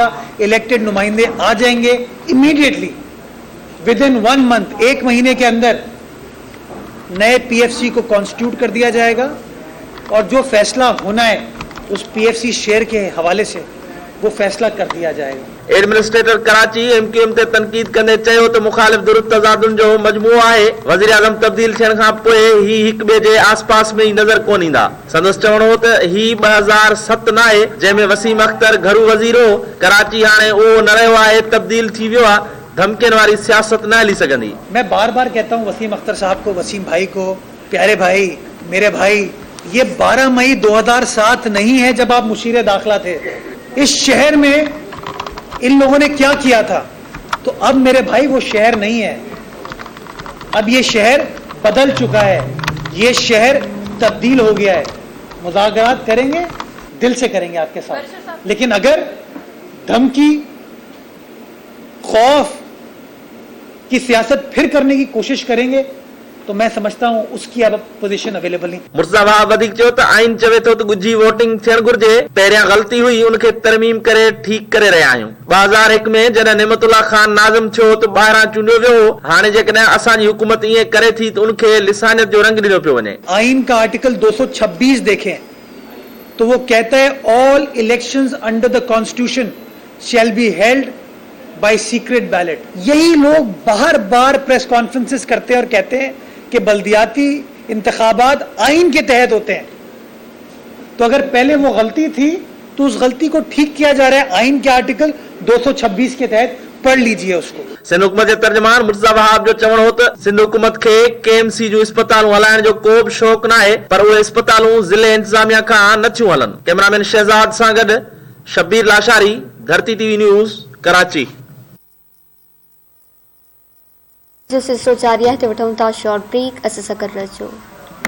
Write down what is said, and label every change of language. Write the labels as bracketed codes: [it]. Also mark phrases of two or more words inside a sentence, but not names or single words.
[ur] الیکٹڈ نمائندے آ جائیں گے امیڈیٹلی, [en] within 1 month, [ur] 1 مہینے کے اندر نئے PFC کو کانسٹیٹیوٹ کر دیا جائے گا اور جو فیصلہ ہونا ہے اس PFC شیئر کے حوالے سے وہ فیصلہ کر دیا جائے گا. [sd] एडमिनिस्ट्रेटर कराची MQM ते तनकीद कंदे चयो त मुखालिफ धुर तज़ादुन जो मजमूओ आहे। वज़ीर आज़म तब्दील थियण खां पोइ ही हिक ॿिए जे आसपास में ई नज़र कोन ईंदा। संदसि चवणो हो त ही 2007 न आहे जंहिंमें वसीम अख्तर घरू वज़ीर हो। कराची हाणे उहो न रहियो आहे, तब्दील थी वियो आहे। धमकियुनि वारी सियासत न हली सघंदी। [ur] میں بار بار کہتا ہوں وسیم اختر صاحب کو، وسیم بھائی کو، پیارے بھائی، میرے بھائی، یہ 12 مئی 2007 نہیں ہے جب آپ مشیر داخلہ تھے. اس شہر میں ان لوگوں نے کیا کیا تھا، تو اب میرے بھائی وہ شہر نہیں ہے. اب یہ شہر بدل چکا ہے، یہ شہر تبدیل ہو گیا ہے. مذاکرات کریں گے، دل سے کریں گے آپ کے ساتھ، لیکن اگر دھمکی، خوف کی سیاست پھر کرنے کی کوشش کریں گے تو میں سمجھتا ہوں اس کی اب [en] position available [ur] नहीं। [sd] मुर्तज़ा वहाब वधीक चयो त आइन चवे थो त गुझी वोटिंग थियण घुर्जे। पहिरियां ग़लती हुई, उनखे तरमीम करे ठीक करे रहिया आहियूं। 2001 में जॾहिं नेमतुल्ला खान नाज़िम थियो त ॿाहिरां चूंडियो वियो। हाणे जेकॾहिं असांजी हुकूमत ईअं करे थी त उनखे लिसानियत जो रंग ॾिनो पियो वञे। [ur] آئین کا آرٹیکل 226 دیکھیں تو وہ کہتا ہے [en] all elections under the constitution shall be held by secret ballot. [ur] یہی لوگ بار بار [en] press conferences [ur] کرتے ہیں اور کہتے ہیں کہ بلدیاتی انتخابات آئین کے تحت ہوتے ہیں. تو اگر پہلے وہ غلطی تھی تو اس غلطی کو ٹھیک کیا جا رہا ہے آئین کے آرٹیکل 226 کے تحت. پڑھ لیجیے اس کو. [sd] सिंध हुकूमत जे तर्जुमान मुर्तज़ा वहाब जो चवणो हो त सिंध हुकूमत खे KMC जूं अस्पतालूं हलाइण जो को बि शौक़ न आहे, पर उहे अस्पतालूं ज़िले इंतज़ामिया खां नथियूं हलनि। कैमरामैन शहज़ाद सां गॾु शबीर लाशारी, धरती TV न्यूज़, कराची। जो सिलसिलो जारी आहे त वठूं था [en] short break, [sd] असां सां गॾु रहिजो।